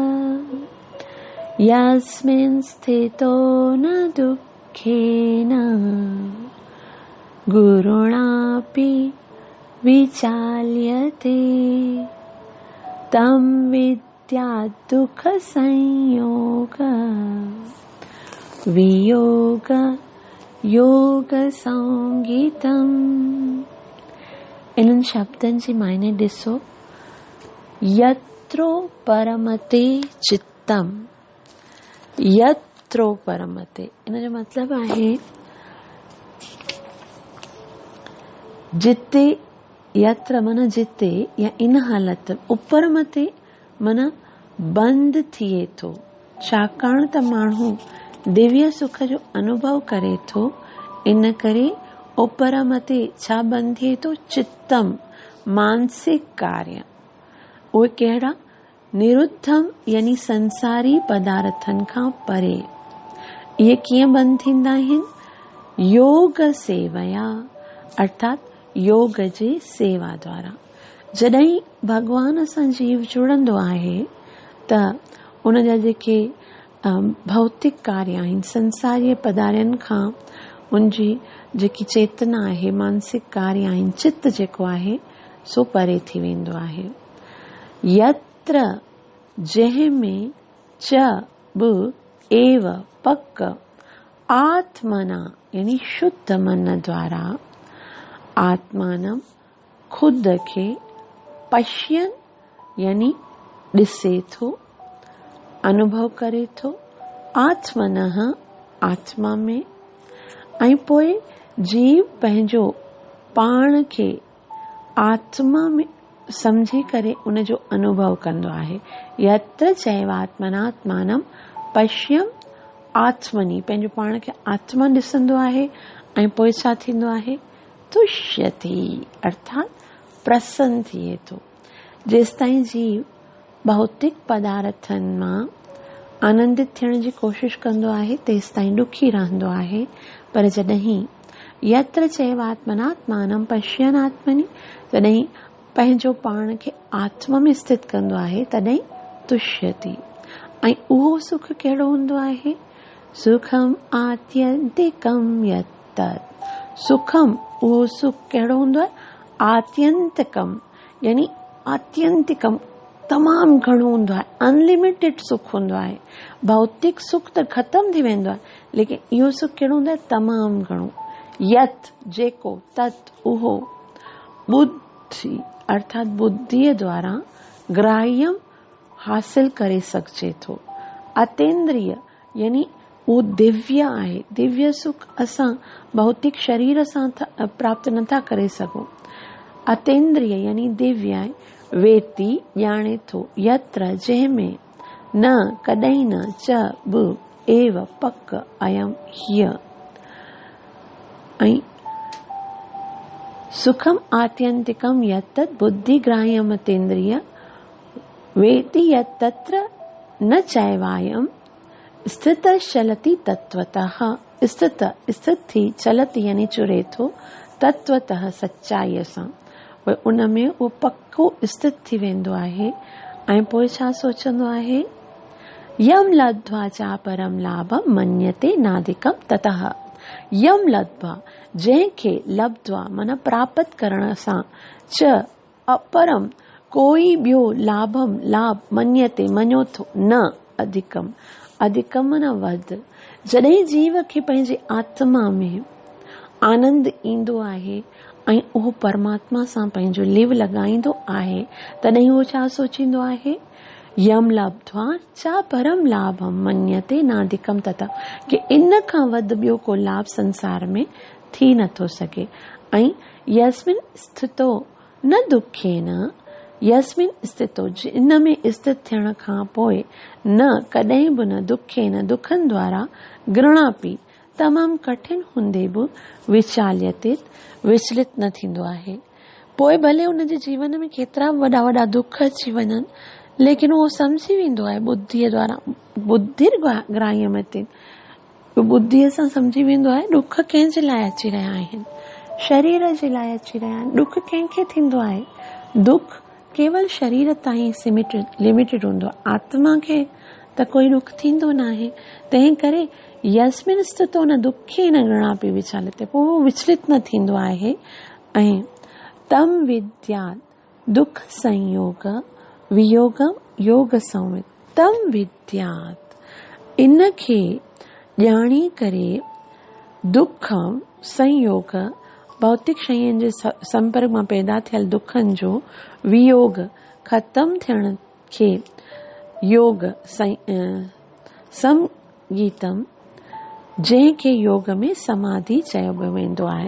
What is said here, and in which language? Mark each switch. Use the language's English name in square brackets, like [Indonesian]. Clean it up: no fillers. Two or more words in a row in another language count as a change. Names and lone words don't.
[Sanskrit] यस्मिन् स्थितो न दुःखेन गुरुणापि विचाल्यते तं विद्या दुःखसंयोग वियोग योगसंज्ञितम्। [Sindhi] इन्हनि शब्दनि जी मायने ॾिसो। [Sanskrit] यत्रो परमते चित्तम, यत्रो परमते [Sindhi] इन जो मतलब आहे जिते, यत्र मन जिते या इन हालत, उपरमते मन बंद थिए थो। छाकाणि त माण्हू दिव्य सुख जो अनुभव करे थो, इन करे उपरमते छा बंद थिए थो? चित्तम, मानसिक कार्य। उहे कहिड़ा? निरुद्धम यानी संसारी पदार्थन खां परे। इहे कीअं बंद थींदा आहिनि? [Sanskrit] योग सेवया, [Sindhi] अर्थात योग जे सेवा द्वारा। जॾहिं भगवान सां जीव जुड़ंदो आहे त उन जा जेके भौतिक कार्य आहिनि, संसारीय पदार्थनि खां उनजी जेकी चेतना आहे, मानसिक कार्य आहिनि, चित्त जेको आहे सो परे थी वेंदो आहे। यत्र जंहिंमें च बि एव पक आत्मना यानी शुद्ध मन द्वारा आत्मानम खुद खे पश्यन यानी ॾिसे थो, अनुभव करे थो, आत्मनः आत्मा में, ऐं पोइ जीव पंहिंजो पाण खे आत्मा में समझी करे उन जो अनुभव कंदो आहे। [Sanskrit] यत्र चैवात्मनात्मानं पश्यम आत्मनि, [Sindhi] पंहिंजो पाण खे आत्मा ॾिसंदो आहे ऐं पोइ छा थींदो आहे? तुष्यति, अर्थात प्रसन्न थिए थो। जेसिताईं जीव भौतिक पदार्थनि मां आनंदित थियण जी कोशिश कंदो आहे तेसि ताईं ॾुखी रहंदो आहे। पर जॾहिं [Sanskrit] यत्र चैवात्मनात्मानं पश्यनात्मनि, [Sindhi] जॾहिं पंहिंजो पाण खे आत्मा में स्थित कंदो आहे तॾहिं तुष्यति। ऐं उहो सुख कहिड़ो हूंदो आहे? [Sanskrit] सुखम आत्यंतिकम यत्तत्। [Sindhi] सुखम, उहो सुख कहिड़ो हूंदो आहे? आत्यंतिकम, यानी आत्यंतिकम, तमामु घणो हूंदो आहे, अनलिमिटेड सुख हूंदो आहे। भौतिक सुख त ख़तम थी वेंदो आहे, लेकिन इहो सुख कहिड़ो हूंदो आहे? तमामु घणो। यत, जेको, तत्, उहो, बुद्धि अर्थात बुद्धीअ द्वारा ग्राह्यम हासिल करे सघिजे थो। अतेंद्रिय, यानी उहो दिव्य आहे। दिव्य सुख असां भौतिक शरीर सां प्राप्त नथा करे सघूं। अतेंद्रिय यानी दिव्य आहे। वेती, ॼाणे थो, यत्र, जंहिंमें, न, कॾहिं न, च, बि, एव, पक, अयम, हीअ। [Sanskrit] ऐं सुखम आत्यंतिकम यत्तत् बुद्धिग्राह्यम अतेंद्रिय वेति यत्तत्र न चैवायम स्थितश्चलति तत्वतः। [Sindhi] स्थित थी, चलति यानी चुरे थो, तत्वतः सच्चाईअ सां। उन में उहो पक्को स्थित थी वेंदो आहे। ऐं पोइ छा सोचंदो आहे? [Sanskrit] यम लब्ध्वा चा परम लाभम मन्यते नादिकम ततः। यम लब्ध्वा, [Sindhi] जंहिंखे लब्ध्वा मन प्राप्त करण सां, [Sanskrit] च अपरम, [Sindhi] कोई ॿियो, लाभम, लाभ, मन्यते, मञो थो, [Sanskrit] न अधिकम, अधिकम न [Sindhi] वध। जॾहिं जीव खे पंहिंजे आत्मा में आनंद ईंदो आहे ऐं उहो परमात्मा सां पंहिंजो लिव लॻाईंदो आहे, तॾहिं उहो छा सोचींदो आहे? [Sanskrit] यम लब्ध्वा चा परम लाभम मन्यते नाधिकम तथा, [Sindhi] कि इन खां वध ॿियो को लाभ संसार में थी नथो सघे। [Sanskrit] ऐं यस्मिन स्थितो न दुखेन, यस्मिन स्थितो, [Sindhi] इन में स्थित थियण खां पोइ, न, कॾहिं बि न, दुखेन, दुखनि द्वारा, घृणापि, तमामु कठिन हूंदे बि, विचाल्यते, विचलित न थींदो आहे। पोइ भले उन जे जीवन में केतिरा वॾा वॾा दुख अची वञनि, लेकिन उहो सम्झी वेंदो आहे बुद्धीअ द्वारा, [Sanskrit] बुद्धिर्ग्राह्यम अते, [Sindhi] बुद्धीअ सां सम्झी वेंदो आहे दुख कंहिंजे लाइ अची रहिया आहिनि, शरीर जे लाइ अची रहिया आहिनि। दुख कंहिंखे थींदो आहे? दुख केवल शरीर ताईं लिमिटेड हूंदो आहे, आत्मा खे त कोई दुख थींदो न आहे। तंहिं करे [Sanskrit] यस्मिन स्थितो न दुखे न घृणापि विचालिते, [Sindhi] पोइ उहो विचलित न थींदो आहे। [Sanskrit] ऐं तम विद्यात् दुख संयोग वियोगम योग संवित, तम विद्यात्, [Sindhi] इन खे ॼाणी करे, [Sanskrit] दुखम संयोग, [Sindhi] भौतिक शयुनि जे संपर्क मां पैदा थियल दुखनि जो, वियोग, ख़तम थियण खे, योग संगीतम, जंहिंखे योग में समाधि चयो वेंदो आहे।